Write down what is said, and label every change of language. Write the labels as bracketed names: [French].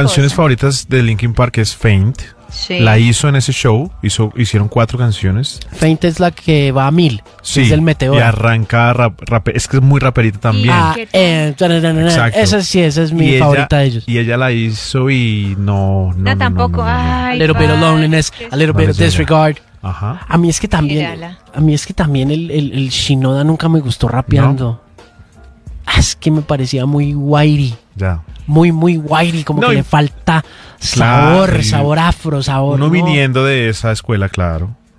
[Spanish] Canciones favoritas de Linkin Park es Faint. Sí. La hizo en ese show, hicieron 4 canciones. Faint es la que va a 1000, sí, es el meteoro. Y arranca, es que es muy raperita también. Esa sí, esa es mi favorita de ellos. Y ella la hizo y no tampoco. [English] A little bit of loneliness, a little bit of disregard. [Spanish] Ajá. A mí es que también, el Shinoda nunca me gustó rapeando. ¿No? Es que me parecía muy whitey. Ya. Muy, muy whitey. Le falta sabor, claro, sabor afro, sabor. Uno viniendo de esa escuela, claro.